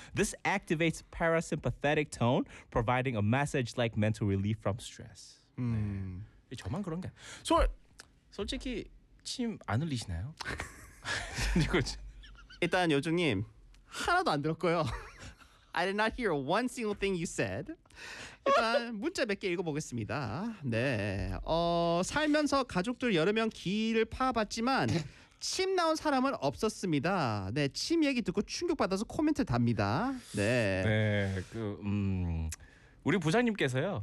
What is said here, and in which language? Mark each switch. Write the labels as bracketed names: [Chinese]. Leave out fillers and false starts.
[English] This activates parasympathetic tone, providing a massage-like mental relief from stress. 네. [Korean] 저만 그런 게 솔직히 침 안 흘리시나요? 일단 요정님 하나도 안 들었고요. [English] I did not hear one single thing you said. [Korean] 일단 문자 몇 개 읽어보겠습니다. 네, 살면서 가족들 여러 명 귀를 파봤지만 침 나온 사람은 없었습니다. 네, 침 얘기 듣고 충격받아서 코멘트 답니다. 네, 네, 그 우리 부장님께서요.